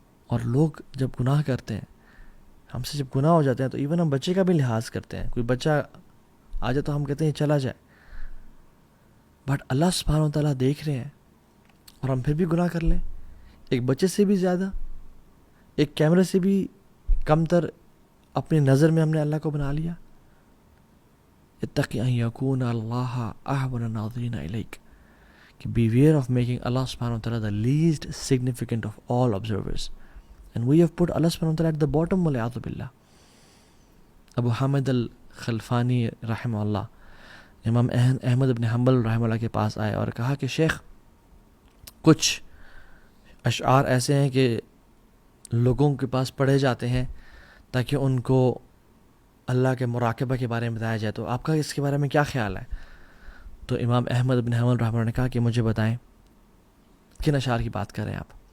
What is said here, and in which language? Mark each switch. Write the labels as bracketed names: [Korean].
[Urdu] اور لوگ جب گناہ کرتے ہیں، ہم سے جب گناہ ہو جاتے ہیں تو ایون ہم بچے کا بھی لحاظ کرتے ہیں. کوئی بچہ آ جائے تو ہم کہتے ہیں چلا جائے، بٹ اللہ سبحانہ و تعالیٰ دیکھ رہے ہیں اور ہم پھر بھی گناہ کر لیں. ایک بچے سے بھی زیادہ، ایک کیمرے سے بھی کمتر اپنی نظر میں ہم نے اللہ کو بنا لیا. [Arabic] اتقی ان یکون اللہ اہون الناظرین الیک، [English] کہ beware of making Allah subhanahu wa ta'ala the least significant of all observers. And we have put Allah subhanahu wa ta'ala at the bottom, [Arabic] wal'iyadhu billah. [Urdu] ابو حامد الخلفانی رحمہ اللہ امام احمد بن حنبل رحمہ اللہ کے پاس آئے اور کہا کہ شیخ کچھ اشعار ایسے ہیں کہ لوگوں کے پاس پڑھے جاتے ہیں تاکہ ان کو اللہ کے مراقبہ کے بارے میں بتایا جائے، تو آپ کا اس کے بارے میں کیا خیال ہے؟ تو امام احمد بن حنبل رحمہ اللہ نے کہا کہ مجھے بتائیں کن اشعار کی بات کر رہے ہیں آپ.